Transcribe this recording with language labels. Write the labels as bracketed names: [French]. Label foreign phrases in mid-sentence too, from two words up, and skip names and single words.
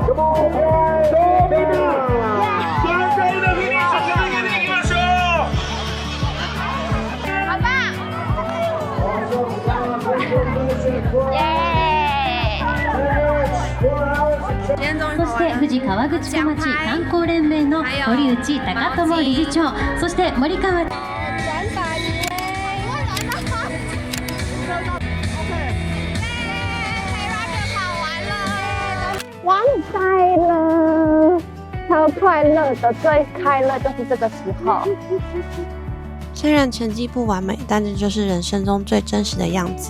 [English] Come on, boys. Go, baby. Yeah! [Japanese] そして富士河口湖町観光連盟の堀内貴智理事長、そして森川 [Chinese] 完赛了，超快乐的，最快乐就是这个时候。虽然成绩不完美，但这就是人生中最真实的样子。